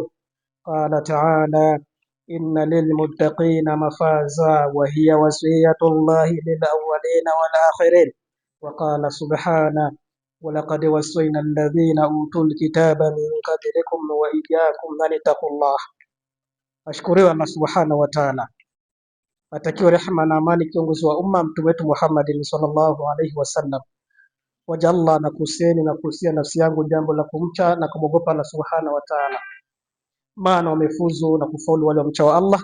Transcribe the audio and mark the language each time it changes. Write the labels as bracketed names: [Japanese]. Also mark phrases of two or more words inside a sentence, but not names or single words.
[Arabic] قال تعالى: إن للمتقين مفازا، وهي وصية الله للأولين والآخرين. وقال سبحانه: ولقد وصينا الذين أوتوا الكتاب من قبلكم وإياكم أن اتقوا الله. [Swahili] Ashukuriwa Allah [Arabic] سبحانه وتعالى, [Swahili] atakiwa rehema na amani kiongozi wa umma mtume wetu Muhammadin [Arabic] صلى الله عليه وسلم. [Swahili] Waja Allah na kuhusieni na kuhusia nafsi yangu jambo la kumcha na kumwogopa Allah [Arabic] سبحانه وتعالى, [Swahili] maana wamefuzu na kufaulu wale wamchao Allah.